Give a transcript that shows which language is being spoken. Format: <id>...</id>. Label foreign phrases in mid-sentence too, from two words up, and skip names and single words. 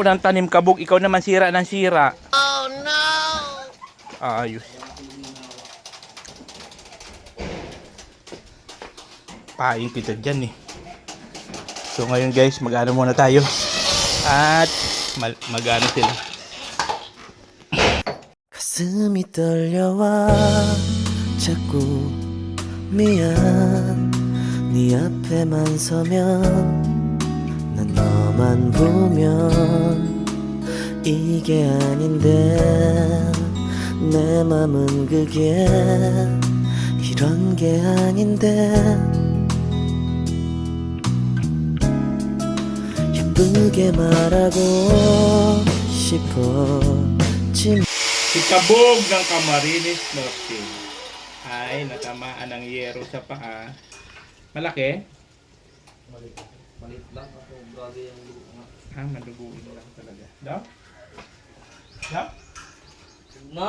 <tl>Ikaw naman sira ng sira.</tl> <en>Oh no!</en> <tl>Ayos. Paing kita dyan eh. So ngayon guys, mag-ano muna tayo. At mag-ano sila.</tl> <ko>가슴이 떨려와 자꾸 미안 네 앞에만 서면 난 너만 보면 이게 아닌데 내 맘은 그게 이런 게 아닌데 예쁘게 말하고 싶었지만</ko> <tl>Si Kabog ng Camarines Norte ay natamaan ng yero sa paa. Malaki? Malit lang ako. Grabe yung lupa. Maduguin lang talaga. Daw? Daw? Na!</tl>